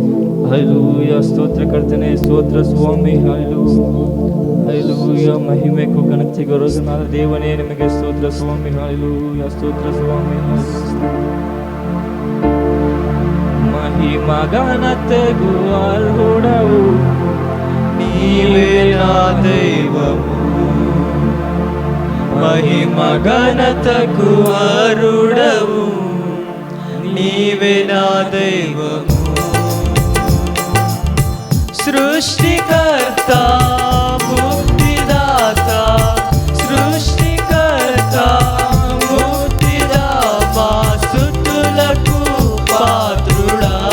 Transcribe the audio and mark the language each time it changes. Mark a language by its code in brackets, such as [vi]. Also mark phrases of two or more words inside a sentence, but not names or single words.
[kn] ಹಲ್ಲೆಲೂಯಾ, ಸ್ತೋತ್ರ ಕರ್ತನೇ, ಸ್ತೋತ್ರ ಸ್ವಾಮಿ. ಹಲ್ಲೆಲೂಯಾ, ಮಹಿಮೆಗೂ ಘನತೆಗೂ ರೋಗನಾದ ದೇವನೇ ನಿಮಗೆ ಸ್ತೋತ್ರ ಸ್ವಾಮಿ. ಹಲ್ಲೆಲೂಯಾ, ಸ್ತೋತ್ರ ಸ್ವಾಮಿ. ಮಹಿಮಾ ಘನತೆಗೂ ಅರ್ಹುಡವು [te] నీవే నా దైవము, మహిమ ఘనతకు అరుడవు, నీవే నా దైవము. సృష్టికర్త ముక్తిదాత, సృష్టికర్త ముక్తిదాత, స్తుతులకు పాత్రుడా,